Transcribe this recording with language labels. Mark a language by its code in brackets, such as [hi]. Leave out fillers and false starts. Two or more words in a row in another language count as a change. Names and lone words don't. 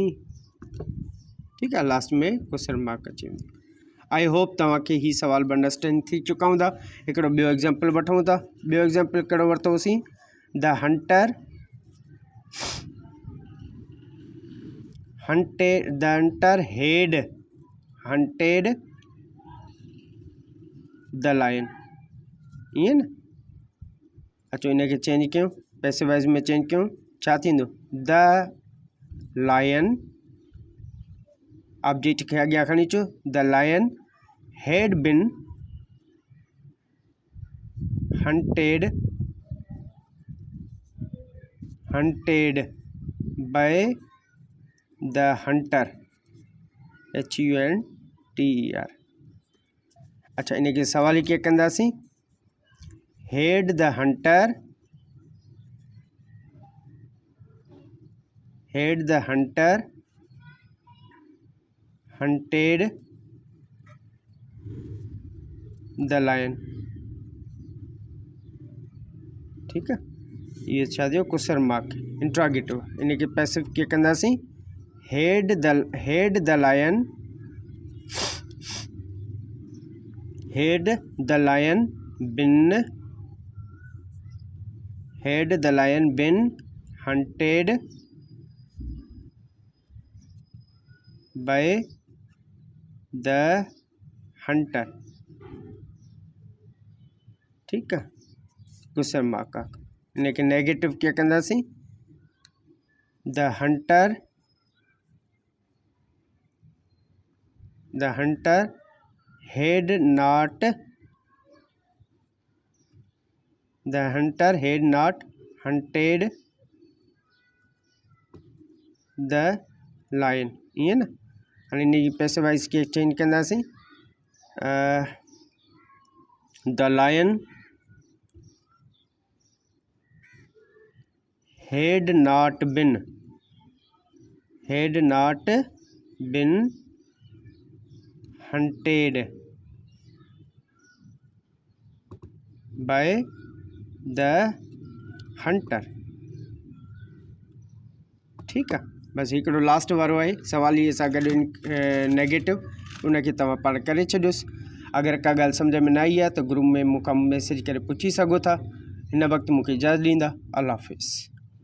[hi] ठीक है, [sd] लास्ट में [en] question mark [sd] अची वेंदो। [en] I hope [sd] तव्हांखे ही सवाल बि अंडरस्टैंड थी चुका हूंदा। हिकिड़ो ॿियो एग्जाम्पल वठूं था। ॿियो एग्जाम्पल कहिड़ो वरितोसीं? [en] The hunter had hunted the lion. [sd] ईअं न, अचो इनखे चेंज कयूं, पैसिवाइज़ में चेंज कयूं, छा थींदो? [en] the lion, [sd] ऑब्जेक्ट खे अॻियां खणी अचो। [en] The lion had been hunted by the hunter, HUNTER. [sd] अच्छा, इनके सवाल ही कीअं कंदासीं? [en] Had the hunter hunted the lion. [hi] ठीक है, [sd] ये छा थियो? [en] Question mark, interrogative. [sd] इनके पैसिव कीअं कंदासीं? [en] Had the lion been hunted by the hunter. [hi] ठीक है, [en] question mark [sd] आहे। इनके नेगेटिव कीअं कंदासीं? [en] The hunter had not hunted the lion. [sd] ईअं न, हाणे इनजी पैसिवाइज़ खे चेंज कंदासीं। [en] The lion had not been hunted by the hunter. [hi] ठीक है, [sd] बस हिकिड़ो लास्ट वारो आहे सवाल इहे सां गॾु नेगेटिव, उनखे तव्हां पाण करे छॾियोसि। अगरि का ॻाल्हि सम्झ में न आई आहे त ग्रुप में मूंखां मैसेज करे पुछी सघो था। हिन वक़्तु मूंखे इजाज़त ॾींदा। अल्लाह हाफ़िज़।